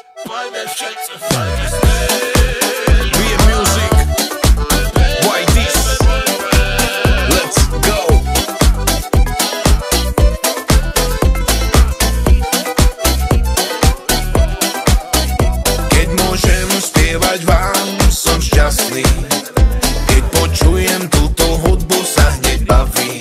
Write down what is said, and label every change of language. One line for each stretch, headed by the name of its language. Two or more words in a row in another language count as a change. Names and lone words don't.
Slovak: fajne všetci, fajne sme.
English: BM Music, YDs, let's go.
Slovak: Keď môžem spievať vám, som šťastný. Keď počujem túto hudbu, sa hneď bavím.